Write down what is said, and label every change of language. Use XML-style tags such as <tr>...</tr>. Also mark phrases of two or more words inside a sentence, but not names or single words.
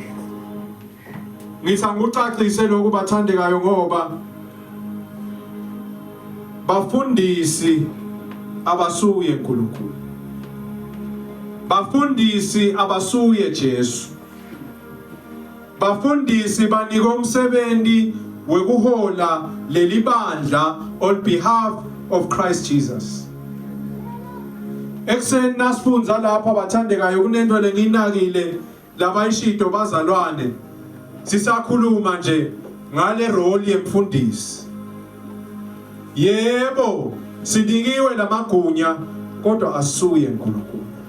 <ss>Ngithanda ukucacise lokhu bathandekayo ngoba bafundisi abasuye uNkulunkulu. Bafundisi abasuye Jesu. Bafundisi banika umsebenzi wekuhola leli bandla</ss> <en>on behalf of Christ Jesus.</en> <ss>Ekseni nasifunza lapha bathandekayo kunento lenginakile labayishito bazalwane. Sisakhuluma nje ngale role yemfundisi. Yebo, sidikiwe lamagunya kodwa asuye uNkulunkulu.</ss>